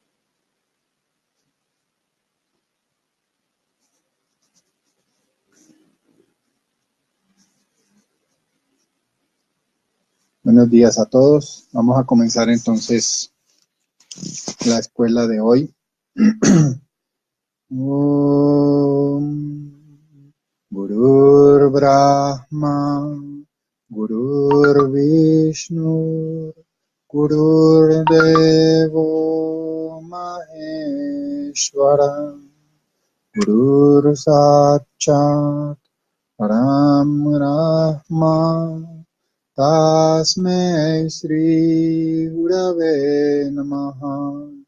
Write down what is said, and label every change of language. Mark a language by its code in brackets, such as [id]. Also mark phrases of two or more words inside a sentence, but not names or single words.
[es] Buenos días a todos. Vamos a comenzar entonces la escuela de hoy. [sa] Om Gurur Brahma, Gurur Vishnu, Gurur Devo Maheshwara, Gurur Sakshat Param Brahma, Tasmai Shri Gurave Namaha.